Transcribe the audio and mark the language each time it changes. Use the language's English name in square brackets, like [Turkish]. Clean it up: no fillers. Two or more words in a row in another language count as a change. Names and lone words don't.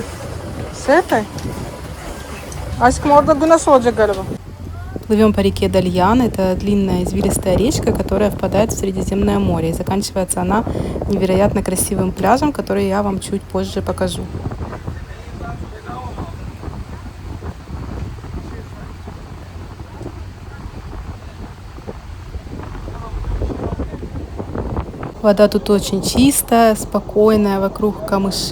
[Russian] С этой? [Turkish] Aşkım orada güneş olacak galiba. [Russian] Плывем по реке Дальян. Это длинная извилистая речка, которая впадает в Средиземное море. И заканчивается она невероятно красивым пляжем, который я вам чуть позже покажу. Вода тут очень чистая, спокойная, вокруг камыши.